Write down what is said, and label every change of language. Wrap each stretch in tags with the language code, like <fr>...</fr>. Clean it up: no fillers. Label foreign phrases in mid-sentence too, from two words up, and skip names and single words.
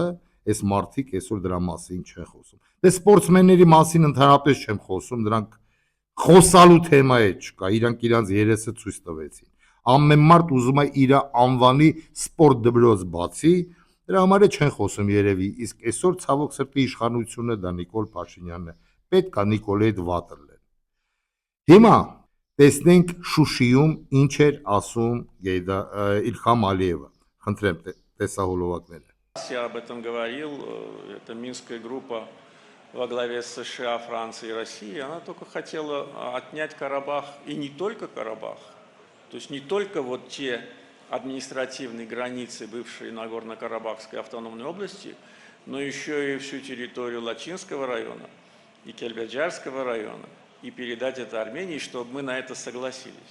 <hy>այս մարդիկ այսօր դրա մասին չեն խոսում։ Դե սպորտսմենների մասին ընդհանրապես չեմ խոսում, դրանք խոսալու թեմա է չկա, իրանք իրանց երեսը ցույց տվեցին։ Ամեն մարդ ուզում է իր անվանի սպորտ դպրոց բացի, դրա համար է չեն խոսում երևի, իսկ այսօր ցավոք սրտի իշխանությունը դա Նիկոլ Փաշինյանն է, պետք է Նիկոլի հետ վատը լեն։ Հիմա տեսնենք Շուշիում ինչ էր ասում Իլհամ Ալիևը։ Խնդրեմ տեսահոլովակները։</hy> <ru>Я об этом говорил, это Минская группа во главе с США, Францией и Россией, она только хотела отнять Карабах, и не только Карабах, то есть не только вот те административные границы бывшей Нагорно-Карабахской автономной области, но еще и всю территорию Лачинского района и Кельбеджарского района, и передать это Армении, чтобы мы на это согласились.</ru>